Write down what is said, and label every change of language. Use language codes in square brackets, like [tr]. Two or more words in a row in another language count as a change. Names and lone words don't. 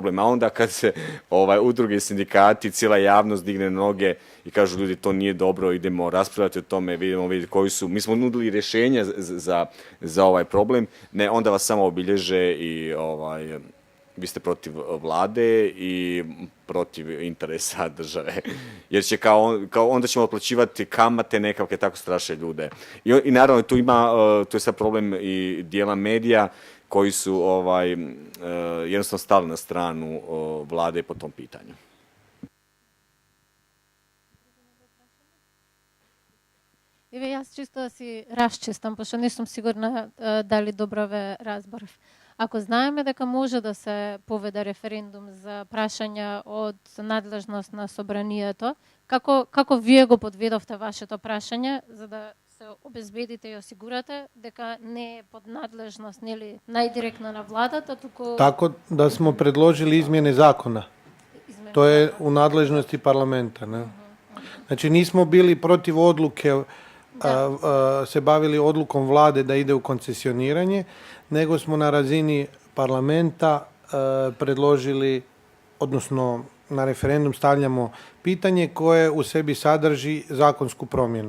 [hr] A onda kad se udruge, sindikati, cijela javnost digne noge i kažu ljudi to nije dobro, idemo raspravljati o tome, vidjeti koji su, mi smo nudili rješenja za ovaj problem, ne, onda vas samo obilježe i vi ste protiv vlade i protiv interesa države. Jer će kao onda ćemo otplaćivati kamate nekakve, tako straše ljude. I naravno tu je sad problem i dijela medija koji su jednostavno stali na stranu vlade po tom pitanju. [mk] Еве, јас чисто да си расчистам, пошто не сум сигурна дали добро ве разбрав. Ако знаеме дека може да се поведе референдум за прашања од надлежност на собранието, како вие го подведовте вашето прашање за да се обезбедите и осигурате дека не е под надлежност, нели, најдиректно на владата, туку... [hr] Tako da smo predložili izmjene zakona. To je u nadležnosti parlamenta. Ne? Znači nismo bili protiv odluke, se bavili odlukom vlade da ide u koncesioniranje, nego smo na razini parlamenta predložili, odnosno na referendum stavljamo pitanje koje u sebi sadrži zakonsku promjenu.